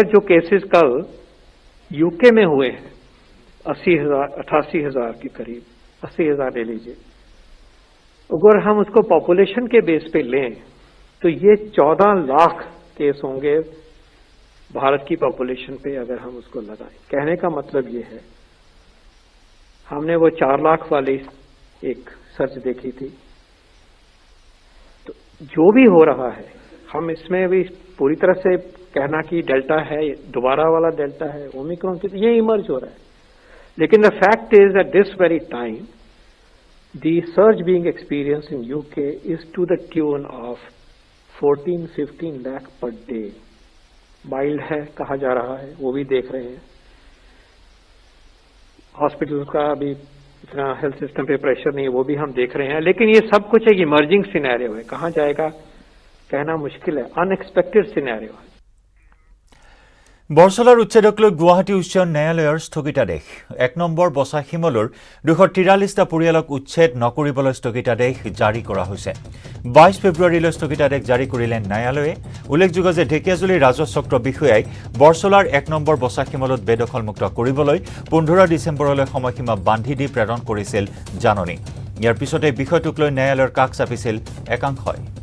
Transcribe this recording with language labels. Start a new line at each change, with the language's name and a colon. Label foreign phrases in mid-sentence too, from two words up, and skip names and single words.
Hindi: जो केसेस कल यूके में हुए हैं 88,000 के करीब 80,000 ले लीजिए अगर हम उसको पॉपुलेशन के बेस पे लें तो ये 14 लाख केस होंगे भारत की पॉपुलेशन पे अगर हम उसको लगाएं कहने का मतलब ये है हमने वो 4 लाख वाली एक सर्च देखी थी तो जो भी हो रहा है हम इसमें भी पूरी तरह से कहना कि डेल्टा है दोबारा वाला डेल्टा है ओमिक्रॉन की ये इमर्ज हो रहा है लेकिन
English: the fact is at this very time the surge being experience in UK is to the tune of
Hindi: 14-15 लाख पर डे माइल्ड है कहा जा रहा है वो भी देख रहे हैं हॉस्पिटल का भी इतना
English: health system
Hindi: पे प्रेशर नहीं है वो भी हम देख रहे हैं लेकिन ये सब कुछ एक
English: emerging scenario
Hindi: है कहाँ जाएगा कहना मुश्किल है
English: unexpected scenario
Hindi: है
Assamese: বৰছলাৰ উচ্ছেদক লৈ গুৱাহাটী উচ্চ ন্যায়ালয়ৰ স্থগিতাদেশ ১ নম্বৰ বছাখিমলৰ ২৪৩টা পৰিয়ালক উচ্ছেদ নকৰিবলৈ স্থগিতাদেশ জাৰি কৰা হৈছে ২২ ফেব্ৰুৱাৰীলৈ স্থগিতাদেশ জাৰি কৰিলে ন্যায়ালয়ে উল্লেখযোগ্য যে ঢেকিয়াজুলি ৰাজচক্ৰ বিষয়াই বৰছলাৰ ১ নম্বৰ বছাখিমলত বেদখলমুক্ত কৰিবলৈ ১৫ ডিচেম্বৰলৈ সময়সীমা বান্ধি দি প্ৰেৰণ কৰিছিল জাননী ইয়াৰ পিছতে বিষয়টোক লৈ ন্যায়ালয়ৰ কাষ চাপিছিল একাংশই